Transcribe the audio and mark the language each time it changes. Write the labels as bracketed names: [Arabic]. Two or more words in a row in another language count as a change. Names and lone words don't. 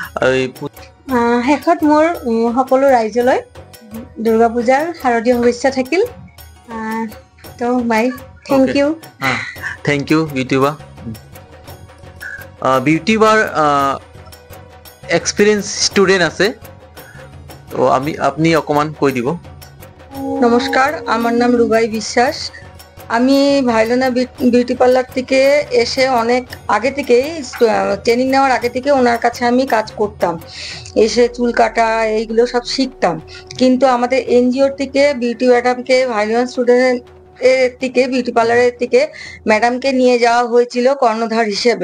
[Assamese] শেষত মোৰ সকলো ৰাইজলৈ দুৰ্গা পূজাৰ শাৰদীয় শুভেচ্ছা থাকিল। তো বাই, [English] thank you. thank you [Assamese] বিউটি বা। বিউটি বাৰ [English] experience student [Assamese] আছে, তো আপনি অকমান কৈ দিব। [Bangla] নমস্কার, আমার নাম রুবাই বিশ্বাস। আমি ভাইলোনা বিউটি পার্লার থেকে এসে অনেক আগে থেকেই ট্রেনিং নেওয়ার আগে থেকে ওনার কাছে আমি কাজ করতাম, এসে চুল কাটা এইগুলো সব শিখতাম। কিন্তু আমাদের এনজিওর থেকে বিউটি ম্যাডামকে ভাইলোনা স্টুডেন্ট এর থেকে [English] beauty parlourের [Bangla] থেকে ম্যাডামকে নিয়ে যাওয়া হয়েছিল কর্ণধার হিসেবে।